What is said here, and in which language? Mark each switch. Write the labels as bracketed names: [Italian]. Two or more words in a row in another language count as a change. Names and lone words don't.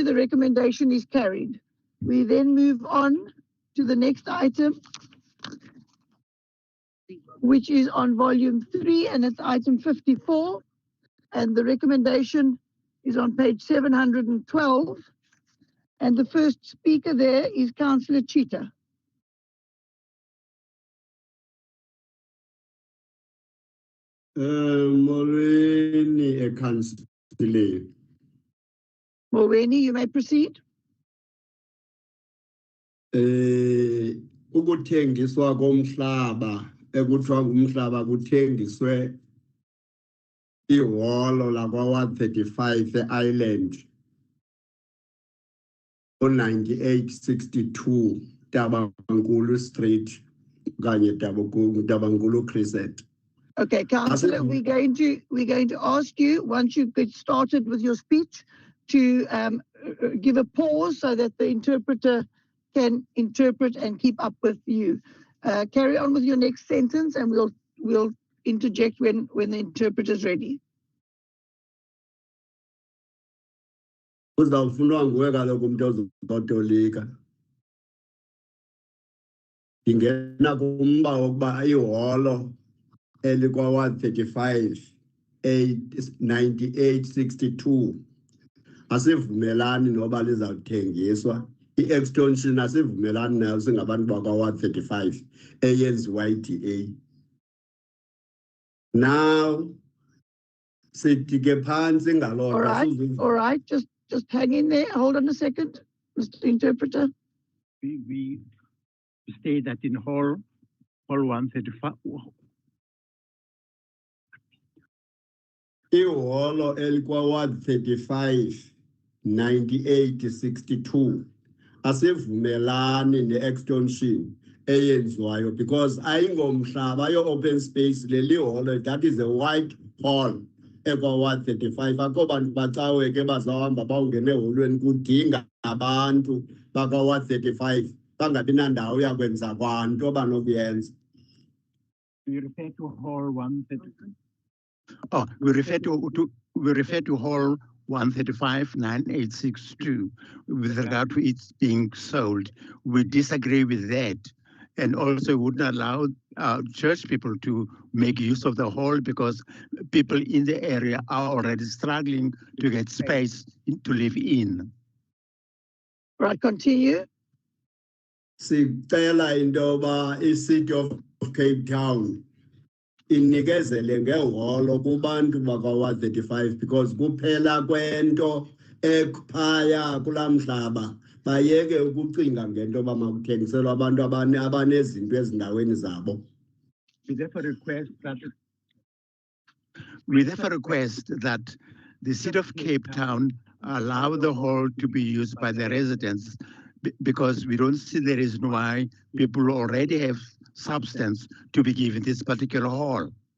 [English] The recommendation is carried. We then move on to the next item, which is on volume 3, and it's item 54. And the recommendation is on page 712. And the first speaker there is Councillor Cheetah. [Xhosa] Molweni Councillor. Molweni, [English] you may proceed. [Xhosa] Ukuthengiswa komhlaba ekuthiwa ngumhlaba kuthengiswe ihholo lakwa 135 e-Island o-9862 Tabankulu Street kanye Tabankulu Crescent. [English] Okay, Councillor, we're going to ask you, once you get started with your speech, to give a pause so that the interpreter can interpret and keep up with you. Carry on with your next sentence, and we'll interject when the interpreter is ready. [Xhosa] Uzawufunwa nguwe kaloku umuntu ozotolika. Ndingena kumba wokuba ihholo elikwa 135 9862 asivumelani noba lizawuthengiswa i-extension asivumelani nayo singabantu bakwa 135 eyenziwa i-DA. Now sithi ke phansi ngaloo [English] All right, just hang in there. Hold on a second, Mr. Interpreter. We stay that in hall 135. [Xhosa] iholo elikwa 135 9862 asivumelani ne-extension eyenziwayo because ayingomhlaba yo- [English] open space [Xhosa] leli holo, [English] that is a white hall [Xhosa] ekwa 135. Akho bantu bacawe ke bazawuhamba bawungene eholweni kudinga abantu bakwa 135 bangabi nandawo yakwenza kwanto banokuyenza. [English] We refer to hall 135. Oh, we refer to hall 135-9862 with regard to it being sold. We disagree with that, and also wouldn't allow church people to make use of the hall because people in the area are already struggling to get space to live in. Right, continue. [Xhosa] Sicela into yoba i-City of Cape Town inikezele ngeholo kubantu bakwa 135 because kuphela kwento ephaya kulaa mhlaba bayeke ukucinga ngento yoba makuthengiselwa abantu abanezinto ezindaweni zabo. [English] We therefore request that the City of Cape Town allow the hall to be used by the residents because we don't see the reason why people already have substance to be given this particular hall.